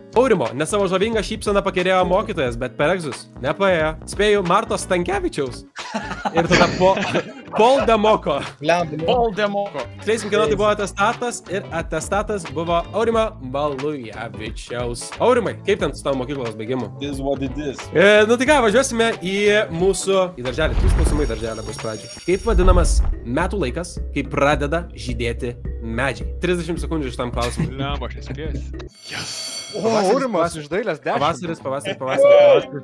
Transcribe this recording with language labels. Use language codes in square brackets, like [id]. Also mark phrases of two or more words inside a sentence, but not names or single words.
[lt] Aurimo, ne savo žavingą šypseną pakerėjo mokytojas, bet per egzus nepaėjo. Spėju Marto Stankevičiaus. Ir tada Paul Demoko. Paul Demoko. Skleisim, kieno tai buvo atestatas ir atestatas buvo Aurimo Balujavičiaus. Aurimai, kaip ten su tavo mokyklos baigimu? [en] This what it is. [lt] Nu tai ką, važiuosime į mūsų darželį. 3 klausimai darželio bus pradžiai. Kaip vadinamas metų laikas, kai pradeda žydėti medžiai? 30 sekundžių šitam klausimui. Lemba, aš nespėjusi. O, Aurimas iš dailės 10. Pavasaris.